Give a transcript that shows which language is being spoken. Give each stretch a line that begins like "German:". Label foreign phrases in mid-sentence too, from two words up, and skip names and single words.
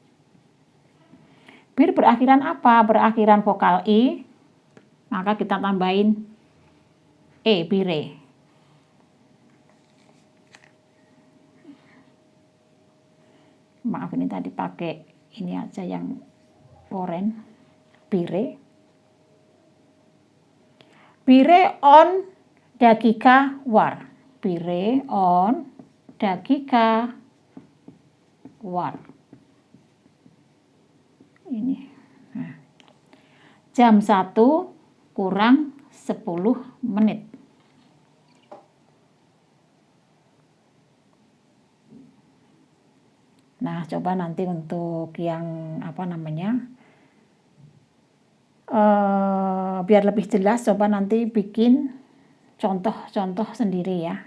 Indonesian: Bir berakhiran apa? Berakhiran vokal i, maka kita tambahin e, bire. Maaf ini tadi pakai ini aja yang oren, bire.
Turkish: Bire on dakika war. Bire on dakika war.
Indonesian: Ini. Nah. Jam 1 kurang 10 menit. Nah, coba nanti untuk yang biar lebih jelas, coba nanti bikin contoh-contoh sendiri ya.